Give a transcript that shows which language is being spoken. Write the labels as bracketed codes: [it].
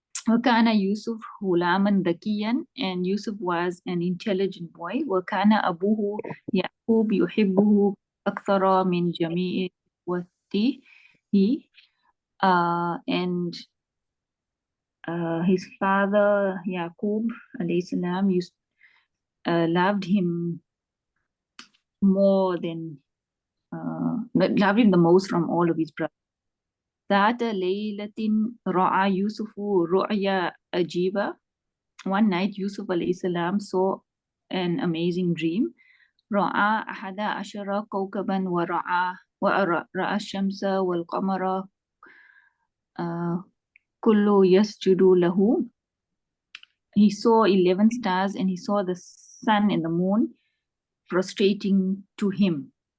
[ar] وكان يوسف غلاما ذكيا, [en] and Yusuf was an intelligent boy. [ar] وكان أبوه يعقوب يحبه أكثر من جميع إخوته. [en] And his father Yaqub alayhi salam loved him more than loved him the most from all of his brothers. [ar] ذات ليلة رأى يوسف رؤيا عجيبة. [en] One night Yusuf alayhi salam saw an amazing dream. [ar] رأى 11 كوكبا ورأى الشمس والقمر كل يسجد له. [en] He saw 11 stars, and he saw the sun and the moon prostrating to him.